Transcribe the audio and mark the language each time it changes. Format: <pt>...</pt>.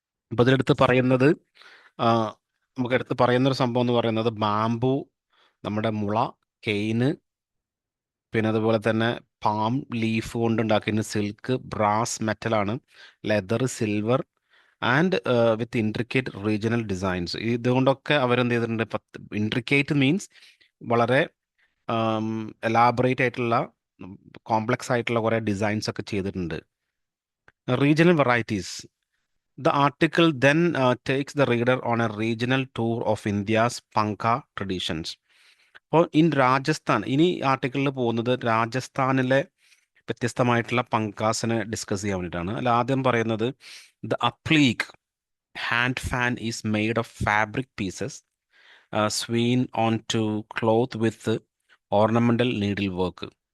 <ml>അപ്പോൾ ഇതിലെടുത്ത് പറയുന്നത്, ആ, നമുക്ക് എടുത്ത് പറയുന്നൊരു സംഭവം എന്ന് പറയുന്നത് ബാംബു, നമ്മുടെ മുള, കെയിന്, പിന്നെ അതുപോലെ തന്നെ പാം ലീഫ് കൊണ്ട് ഉണ്ടാക്കുന്ന silk, brass മെറ്റലാണ്, leather,</ml> <en>Silver and with intricate regional designs.</en> <ml>ഇതുകൊണ്ടൊക്കെ അവരെന്ത് ചെയ്തിട്ടുണ്ട്? ഇൻട്രിക്കേറ്റ് മീൻസ് വളരെ എലാബറേറ്റ് ആയിട്ടുള്ള കോംപ്ലക്സ് ആയിട്ടുള്ള കുറേ ഡിസൈൻസ് ഒക്കെ ചെയ്തിട്ടുണ്ട്.</ml> <en>Regional varieties. The article then takes the reader on a regional tour of India's Panka traditions.</en> <ml>അപ്പോൾ ഇൻ രാജസ്ഥാൻ, ഇനി ആർട്ടിക്കിളിൽ പോകുന്നത് രാജസ്ഥാനിലെ വ്യത്യസ്തമായിട്ടുള്ള പങ്കാസിനെ ഡിസ്കസ് ചെയ്യാൻ വേണ്ടിയിട്ടാണ്. അതിൽ ആദ്യം പറയുന്നത്</ml> <en>The applique hand fan is made of fabric pieces sewn on to cloth with ornamental needle work.</en>